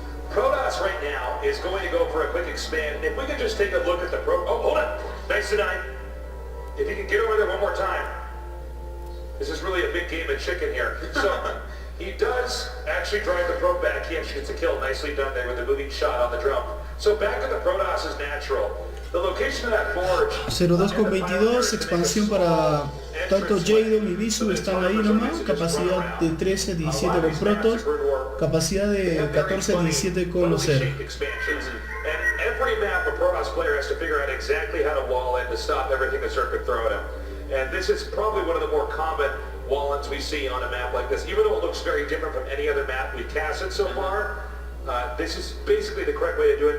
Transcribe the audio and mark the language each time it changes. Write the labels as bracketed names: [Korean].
[English] Protoss right now is going to go for a quick expand. If we could just take a look at the oh, hold on. Nice tonight. If you can get over there one more time. This is really a big game of chicken here. So he does actually drive the probe back. He actually gets a kill. Nicely done there with the moving shot on the drum. So back to the Protoss is natural. The location of that forge. [Spanish] 02.22, expansión para tanto JAEDONG y BISU están ahí nomás, capacidad de 13-17 con Protoss, capacidad de 14-17 con los CERC. [English] And every map a Protoss player has to figure out exactly how to wall in to stop everything the Zerg could throw at him. And this is probably one of the more common wall-ins we see on a map like this. Even though it looks very different from any other map we've casted so far, this is basically the correct way to do it.